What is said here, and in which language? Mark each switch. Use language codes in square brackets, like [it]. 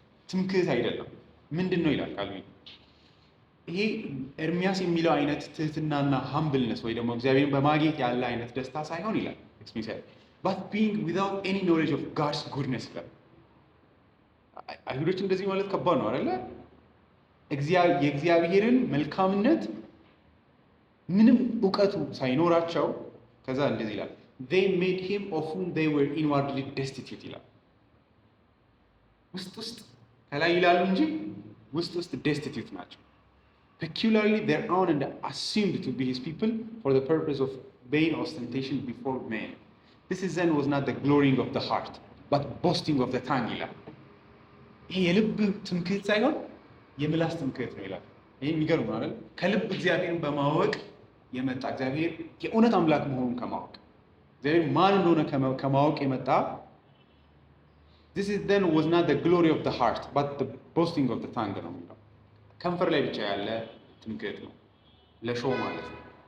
[am] ትምክህት አይደለም። ምንድን ነው ይላል ካልቪን። ይሄ ኤርሚያስ የሚለው አይነት ትህትናና ሃምብልነስ ወይ ደግሞ እግዚአብሔርን በማግኘት ያለ አይነት ደስታ ሳይሆን ይላል [en] but being without any knowledge of God's goodness [am] ይላል። አይሁዶች እንደዚህ ማለት ከባድ ነው አይደለ? የእግዚአብሔርን መልካምነት ምንም እውቀቱ ሳይኖራቸው ከዛ እንደዚህ ይላል [en] they made him of whom they were inwardly destitute [am] ይላል። ውስጥ ከላይ ይላሉ እንጂ ውስጥ [en] destitute [am] ናቸው። [en] peculiarly their own and assumed to be his people for the purpose of vain ostentation before men. This is then was not the glorying of the heart but boasting of the tongue [am] ይላል። ይሄ የልብ ትምክህት ሳይሆን የምላስ ትምክህት ነው ይላል። ይሄ የሚገርም ነው አይደል? ከልብ እግዚአብሔርን በማወቅ የመጣ እግዚአብሔር የእውነት አምላክ መሆኑን ከማወቅ እግዚአብሔር ማን እንደሆነ ከማወቅ የመጣ [en] this is then was not the glory of the heart but the boasting of the tongue [am] ነው የሚለው። ከንፈር ላይ ብቻ ያለ ትምክህት ነው፣ ለሾው ማለት ነው።